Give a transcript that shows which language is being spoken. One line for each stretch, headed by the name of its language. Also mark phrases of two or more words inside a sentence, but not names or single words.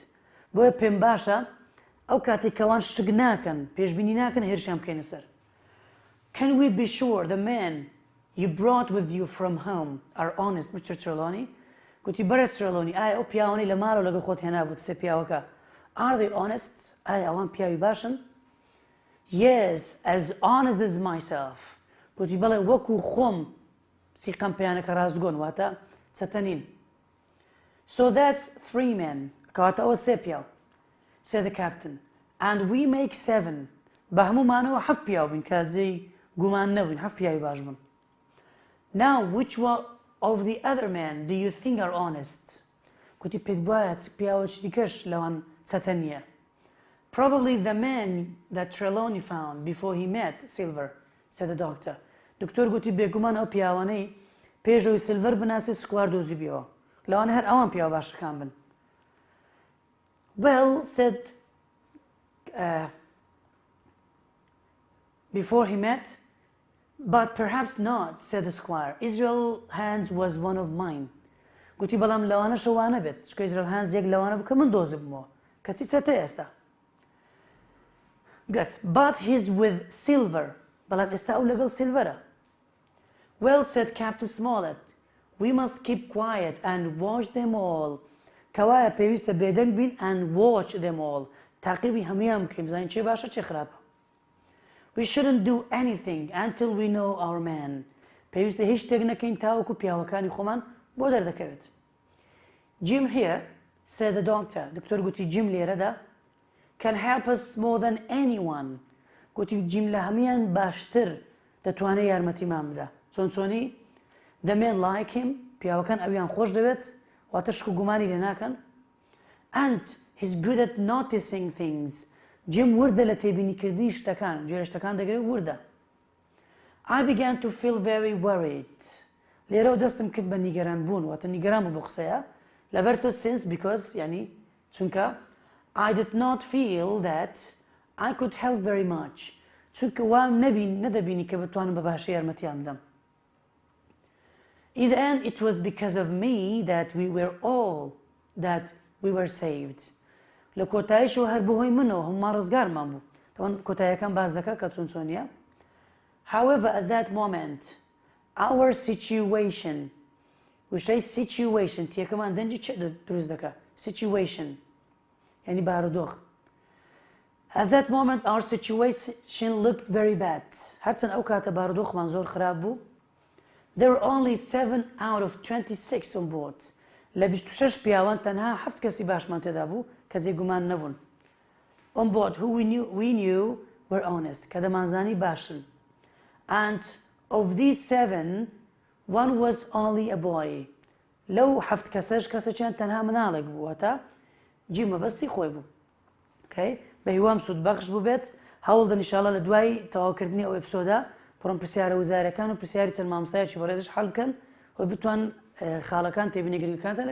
Central Kurdish: بۆیە پێم باشە ئەو کاتێک کەوان شک ناکەن پێشبینی ناکەن هێرشیان بکەینە سەر.
English: Can we be sure the men you brought with you from home are honest, Mr. Trelawney?
Central Kurdish: گوتی بەرز Trelawney ئایا ئەو پیاوانەی لە ماڵەوە لەگەڵ خۆت هێنابوو سێ پیاوەکە
English: are they honest?
Central Kurdish: ئایا ئەوان پیاوی باشن؟
English: Yes, as honest as myself.
Central Kurdish: گوتی بەڵێ وەکو خۆم سیقەم پێیانەکە ڕاستگۆن واتە چەتەنین.
English: So that's 3 men.
Central Kurdish: کەواتە ئەوە سێ پیاو.
English: said the captain. And we make 7.
Central Kurdish: بە هەمومانەوە 7 پیاو بین کە جێی گومان نەبووین 7 پیاوی باش بوون.
English: Now which one of the other men do you think are honest?
Central Kurdish: گوتی پێت وایە پیاوەکی دیکەش لەوان چەتەنیە.
English: Probably the man that Trelawney found before he met Silver, said the doctor.
Central Kurdish: دکتۆر گوتی بێگومان ئەو پیاوانەی پێشەوەی سیلڤەر بناسی سکوار دۆزی بیەوە. لەوانە هەر ئەوان پیاو باشەکان بن.
English: Well, said before he met, but perhaps not, said the squire. Israel Hands was one of mine.
Central Kurdish: گوتی بەڵام لەوانە شەوانە بێت چکە Israel Hands یەک لەوانە بکە من دۆزی بمەوە کەچی چەتە ئێستا.
English: Good. But he's with Silver.
Central Kurdish: بەڵام ئێستا ئەو لەگەڵ سیلڤەرە.
English: Well, said Captain Smollett, we must keep quiet and watch them all.
Central Kurdish: کەوایە پێویستە بێدەنگ بین
English: and watch them all.
Central Kurdish: تاقیبی هەمویان بکەین بزانین چێ باشە چێ خراپە.
English: We shouldn't do anything until we know our man.
Central Kurdish: پێویستە هیچ شتێک نەکەین تاوەکو پیاوەکانی خۆمان بۆ دەردەکەوێت.
English: Jim here, said the doctor.
Central Kurdish: دکتۆر گوتی جیم لێرەدا
English: can help us more than anyone.
Central Kurdish: گوتی جیم لە هەمویان باشتر دەتوانێت یارمەتیمان بدە. چۆنی
English: the men like him
Central Kurdish: پیاوەکان ئەویان خۆش دەوێت واتە شک و گومانی لێ ناکەن.
English: And he's good at noticing things.
Central Kurdish: جیم وردە لە تێبینیکردنی شتەکان جێرە شتەکان دەگرێت وردە.
English: I began to feel very worried.
Central Kurdish: لێرە و دەستم کرد بە نیگەران بوون واتە نیگەران بوو بۆ قسەیە لەبەرچە
English: since because
Central Kurdish: یعنی چونکە
English: I did not feel that I could help very much.
Central Kurdish: چونکە وام نەدەبینی کە بتوانم بە باشی یارمەتیان بدەم.
English: In the end it was because of me that we were saved.
Central Kurdish: لە کۆتاییشەوە هەر بەهۆی منەوە هەمومان ڕزگارمان بوو. تەوان کۆتاییەکان باز دەکات کە چۆنیە.
English: However, at that moment, our situation,
Central Kurdish: وشەی situation تیەکەمان دەنجی چێ دروست دەکات situation یعنی بارودۆخ.
English: At that moment our situation looked very bad.
Central Kurdish: هەرچەند ئەو کاتە بارودۆخمان زۆر خراپ بوو.
English: There were only 7 out of 26 on board.
Central Kurdish: لە 26 پیاوان تەنها 7 کەسی باشمان تێدا بوو کە جێگومان نەبوون.
English: On board who we knew were honest
Central Kurdish: کە دەمانزانی باشن.
English: And of these 7, one was only a boy.
Central Kurdish: لەو 7 کەسەش کەسێکیان تەنها مناڵێک بوو واتە جیمە بەستی خۆی بوو. بە هیوام سوودبەخش بوو بێت هەوڵ دەن ئینشاڵڵا لە دوای تەواوکردنی ئەو ئێپسۆدا پڕۆم پرسیارە وزارەکان و پرسیاری چەند مامۆستایەکی بەڕێزش حەڵ بکەن و بتوان خاڵەکان تێبینیگرنگەکانتان لەبیر بمێنێت.